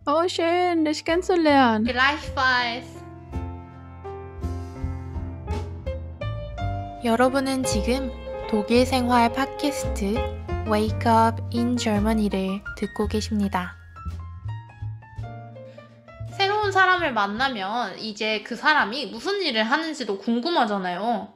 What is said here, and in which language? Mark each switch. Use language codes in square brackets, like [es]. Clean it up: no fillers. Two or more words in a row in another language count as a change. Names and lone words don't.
[de] Oh, schön, dich kennenzulernen. Gleichfalls. [ko] 여러분은 지금 독일 생활 팟캐스트 Wake Up in Germany를 듣고 계십니다. 새로운 사람을 만나면 이제 그 사람이 무슨 일을 하는지도 궁금하잖아요.